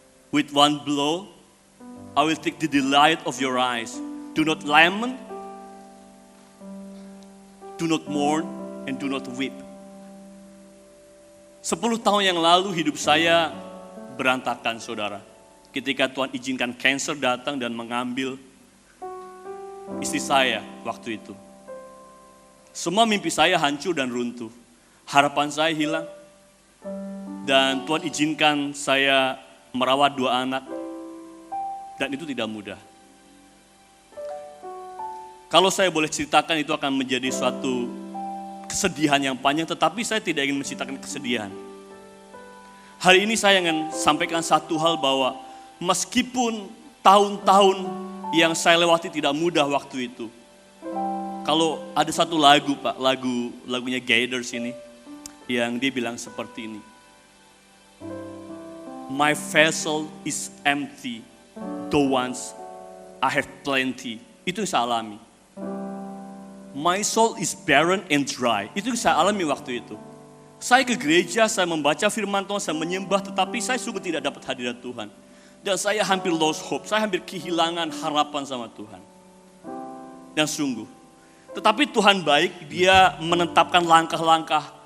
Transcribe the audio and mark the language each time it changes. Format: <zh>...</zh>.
<en>With one blow, I will take the delight of your eyes. Do not lament, do not mourn, and do not weep.</en> <id>10 tahun yang lalu hidup saya berantakan saudara. Ketika Tuhan izinkan cancer datang dan mengambil istri saya waktu itu. Semua mimpi saya hancur dan runtuh. Harapan saya hilang. Dan Tuhan izinkan saya merawat 2 anak. Dan itu tidak mudah. Kalau saya boleh ceritakan itu akan menjadi suatu kesedihan yang panjang, tetapi saya tidak ingin menceritakan kesedihan. Hari ini saya ingin sampaikan satu hal bahwa meskipun tahun-tahun yang saya lewati tidak mudah waktu itu. Kalau ada satu lagu Pak, lagunya Gathers ini, yang dia bilang seperti ini.</id> <en>My vessel is empty, though once I have plenty.</en> <id>Itu yang saya alami.</id> <en>My soul is barren and dry.</en> <id>Itu yang saya alami waktu itu. Saya ke gereja, saya membaca firman Tuhan, saya menyembah, tetapi saya sungguh tidak dapat hadirat Tuhan. Dan saya hampir</id> <en>lost hope,</en> <id>saya hampir kehilangan harapan sama Tuhan. Dan sungguh. Tetapi Tuhan baik, Dia menetapkan langkah-langkah.</id>